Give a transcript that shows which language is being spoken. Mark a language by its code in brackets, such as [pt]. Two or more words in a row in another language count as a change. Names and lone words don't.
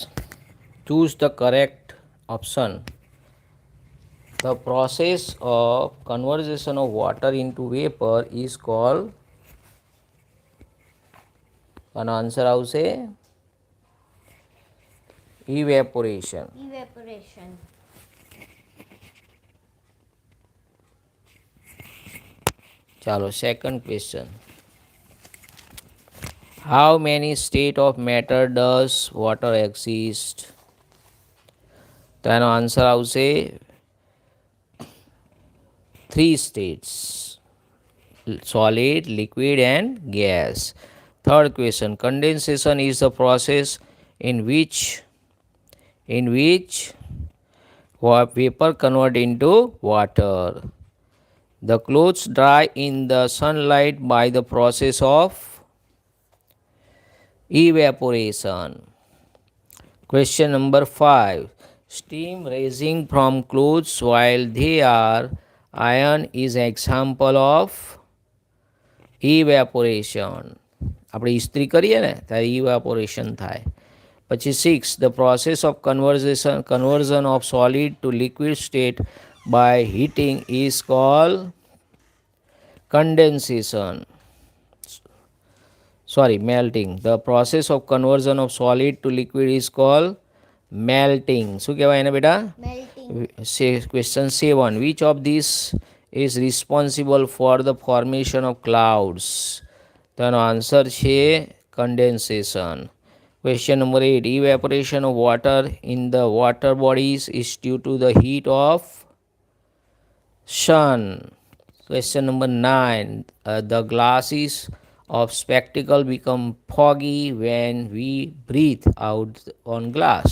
[en] Choose the correct option. The process of conversion of water into vapor is called, and answer આવશે evaporation. ચાલો second question. How many state of matter does water exist? [gu] તો એનો આન્સર આવશે 3 [en] states: solid, liquid and gas. Third question. Condensation is the process in which vapor convert into water. The clothes dry in the sunlight by the process of evaporation. Question number 5. Steam rising from clothes while they are iron is example of evaporation. [gu] આપણે ઇસ્ત્રી કરીએ ને ત્યારે ઇવેપોરેશન થાય. પછી 6. [en] The process of conversion of solid to liquid state by heating is called condensation. Melting. The process of conversion of solid to liquid is called melting. [gu] શું કહેવાય એને બેટા? [en] Question 7. Which of these is responsible for the formation of clouds? [gu] તો એનો આન્સર છે condensation. [en] Question number 8. Evaporation of water in the water bodies is due to the heat of sun. Question number 9. The glasses of spectacle become foggy when we breathe out on glass.